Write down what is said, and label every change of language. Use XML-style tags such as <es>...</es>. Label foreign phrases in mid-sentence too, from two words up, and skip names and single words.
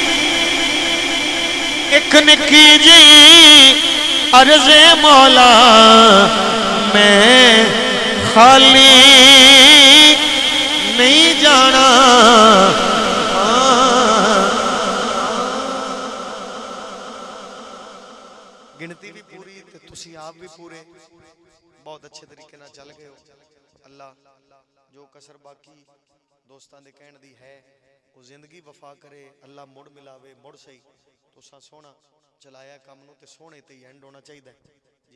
<pa>ایک نکی جی عرض مولا میں خالی نہیں جانا. گنتی بھی پوری تے تسی آپ بھی پورے بہت اچھے طریقے نہ چل گئے ہو. اللہ جو کسر باقی دوستان دے کہن دی ہے وہ زندگی وفا کرے. اللہ مڑ ملاوے مڑ سہی. تساں سونا چلایا کام نو تے سونے تے اینڈ ہونا چاہیے.</pa>